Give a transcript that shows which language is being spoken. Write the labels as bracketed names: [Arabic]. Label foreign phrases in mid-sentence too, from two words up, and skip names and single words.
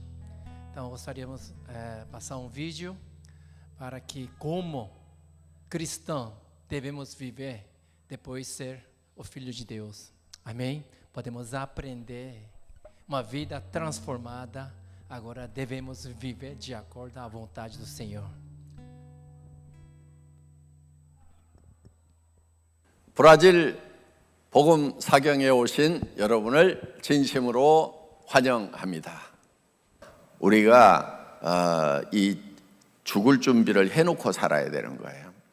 [Portuguese] Então gostaríamos passar um vídeo para que, como cristão, devemos viver depois de ser o Filho de Deus. Amém? Podemos aprender uma vida transformada. Agora devemos viver de acordo à vontade do Senhor. [Korean] 브라질 복음 사경에 오신 여러분을 진심으로 환영합니다. 우리가 이 죽을 준비를 해놓고 살아야 되는 거예요.